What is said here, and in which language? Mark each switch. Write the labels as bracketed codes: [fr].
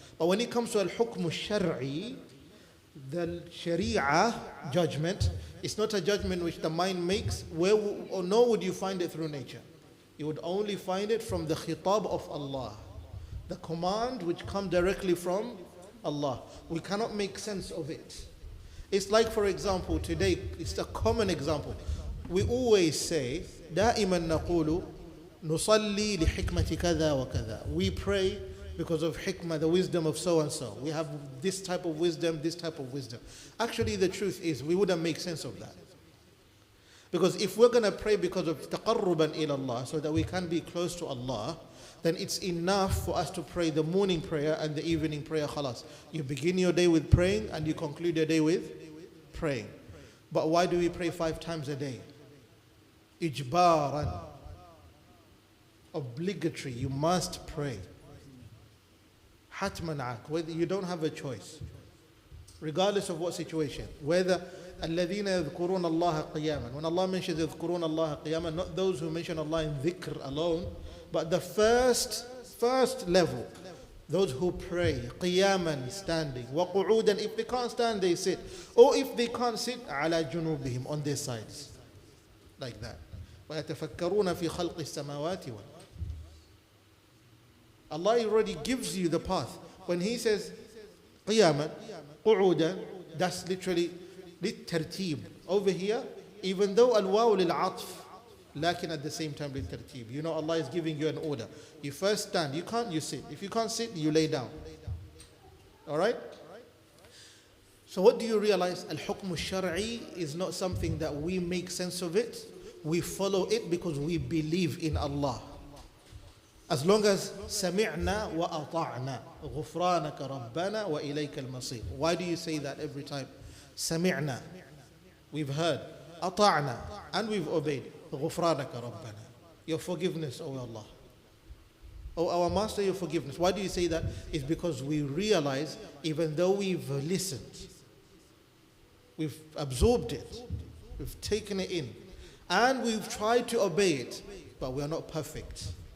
[en] But when it comes to al-hukm al-shar'i, the sharia judgment, it's not a judgment which the mind makes, nor would you find it through nature. You would only find it from the khitab of Allah. The command which comes directly from Allah. We cannot make sense of it. It's like, for example, today, it's a common example. We always say, [ar] دائما نقول نصلي لحكمة كذا وكذا. [en] We pray because of hikmah, the wisdom of so and so. We have this type of wisdom, this type of wisdom. Actually, the truth is, we wouldn't make sense of that. Because if we're going to pray because of taqarruban ila Allah, so that we can be close to Allah, then it's enough for us to pray the morning prayer and the evening prayer, khalas. You begin your day with praying and you conclude your day with praying. But why do we pray 5 times a day? Ijbaran. Obligatory. You must pray. Hatman, whether you don't have a choice. Regardless of what situation. Whether [ar] الذين يذكرون الله قياما. [en] When Allah mentions [ar] يذكرون الله قياما, [en] not those who mention Allah in dhikr alone, but the first level. Those who pray, qiyaman, standing, وقعودا, if they can't stand, they sit. Or if they can't sit, [ar] على جنوبهم, [en] on their sides. Like that. [ar] ويتفكرون في خلق السماوات والأرض. [en] Allah already gives you the path. When He says, qiyaman, qu'udan, that's literally للترتيب. Over here, even though al-waw lil-atf, lakin at the same time lil-tartib. You know Allah is giving you an order. You first stand. You can't, you sit. If you can't sit, you lay down. Alright? So what do you realize? Al-hukm al-shar'i is not something that we make sense of it. We follow it because we believe in Allah. As long as [ar] سمعنا وأطعنا غفرانك ربنا وإليك المصير. [en] Why do you say that every time? [ar] سمعنا, [en] we've heard. [ar] أطعنا, [en] and we've obeyed. [ar] غفرانك ربنا, [en] your forgiveness, O Allah. O our Master, your forgiveness. Why do you say that? It's because we realize, even though we've listened, we've absorbed it, we've taken it in, and we've tried to obey it, but we are not perfect.